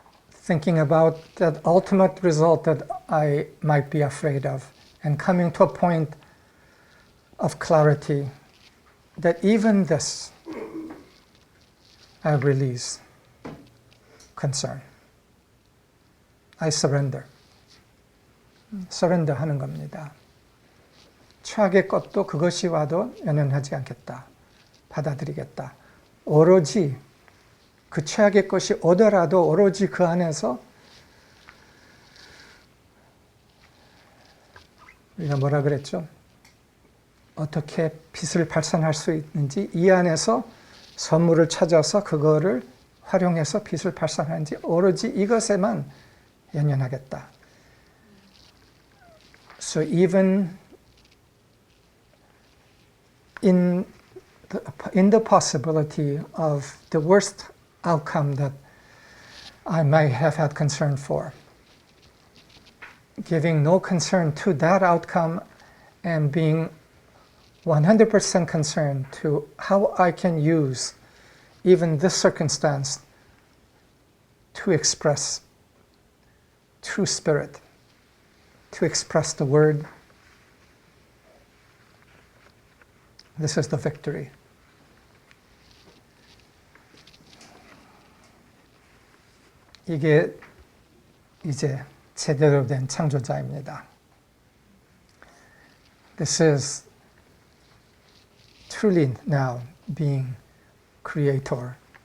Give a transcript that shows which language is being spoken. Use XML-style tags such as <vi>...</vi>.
<en>Thinking about that ultimate result that I might be afraid of and coming to a point of clarity that even this I release concern. I surrender.</en> <ko>surrender 하는 겁니다. 최악의 것도 그것이 와도 연연하지 않겠다. 받아들이겠다. 오로지 그 최악의 것이 오더라도 오로지 그 안에서 우리가 뭐라 그랬죠? 어떻게 빛을 발산할 수 있는지 이 안에서 선물을 찾아서 그거를 활용해서 빛을 발산하는지 오로지 이것에만 연연하겠다.</ko> <en>So even in the possibility of the worst outcome that I might have had concern for. Giving no concern to that outcome and being 100% concerned to how I can use even this circumstance to express true spirit, to express the word. This is the victory.</en> <ko>이게 이제 제대로 된 창조자입니다.</ko> <en>This is truly now being creator.</en>